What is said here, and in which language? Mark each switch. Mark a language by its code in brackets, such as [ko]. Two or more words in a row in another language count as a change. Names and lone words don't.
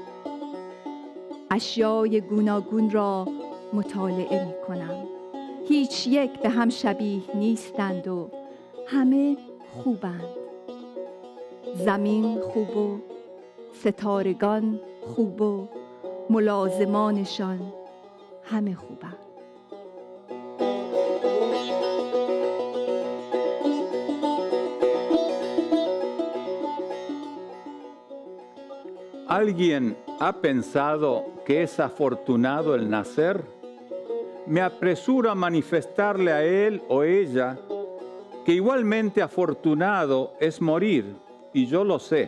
[fa] اشیای گوناگون را مطالعه می کنم. هیچ یک به هم شبیه نیستند و همه خوبند. زمین خوب و ستارگان خوب و ملازمانشان همه خوبند. [es] ¿Alguien ha pensado que es afortunado el nacer? Me apresuro a manifestarle a él o ella que igualmente afortunado es morir, y yo lo sé.